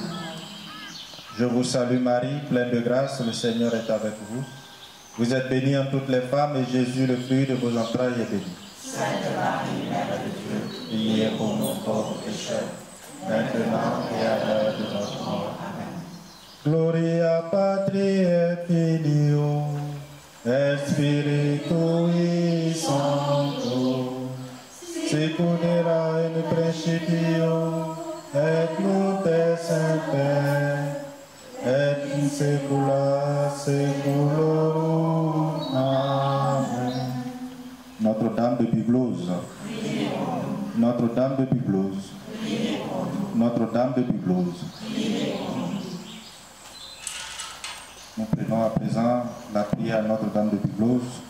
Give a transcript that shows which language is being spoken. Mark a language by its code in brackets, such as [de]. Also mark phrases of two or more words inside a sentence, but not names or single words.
[fr] Je vous salue Marie, pleine de grâce, le Seigneur est avec vous. Vous êtes bénie en toutes les femmes et Jésus, le fruit de vos entrailles, est béni. Sainte Marie, Mère de Dieu, Priez pour nous pauvres pécheurs, maintenant et à l'heure de notre mort. Amen. [la] Gloria Patri et Filio et Spiritui Sancto, sicut erat in principio et nunc et semper et in saecula saeculorum. [fr] Amen. Notre-Dame de Biblose. Notre-Dame de Biblose. Notre-Dame de Biblose. Nous prenons à présent la prière à Notre-Dame de Biblose.